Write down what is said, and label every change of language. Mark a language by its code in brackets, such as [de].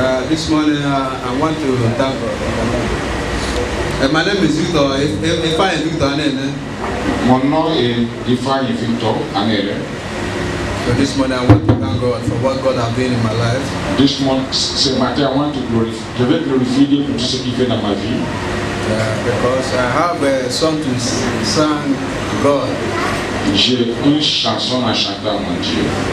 [en] This morning I want to thank God. My name is Victor. If I am Victor, [fr] Mon nom est Ifeanyi Victor Anele. [en] so this morning I want to thank God for what God has done in my life. [fr] Ce matin, [en] I want to [fr] je vais glorifier Dieu pour tout ce qu'il fait dans ma vie. [en] Because I have a song to sing God. [fr] J'ai une chanson à chanter à mon Dieu.